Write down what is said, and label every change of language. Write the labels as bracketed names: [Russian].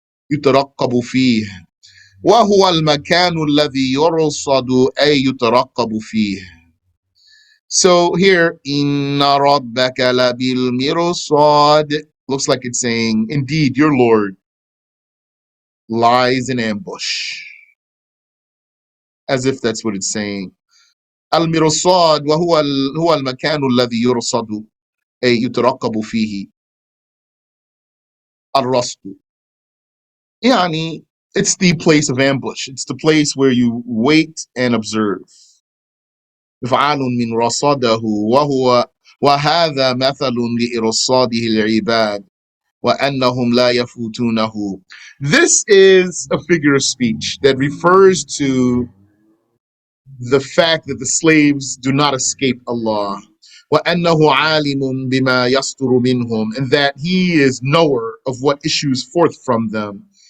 [Arabic] يترقب فيه. وهو المكان الذي يرصد أي يترقب فيه. [English] So here, [Arabic] Inna rabbaka labil mirsad, [English] looks like it's saying, indeed, your Lord lies in ambush. As if that's what it's saying. [Arabic] المرصاد هو المكان الذي يرصد أي يترقب فيه الرصد. [English] يعني it's the place of ambush. It's the place where you wait and observe. [Arabic] مفعال من رصده وهذا مثل لإرصاده العباد وأنهم لا يفوتونه. [English] This is a figure of speech that refers to the fact that the slaves do not escape Allah. [Arabic] وَأَنَّهُ عَالِمٌ بِمَا يَصْدُرُ مِنْهُم, [English] and that He is knower of what issues forth from them.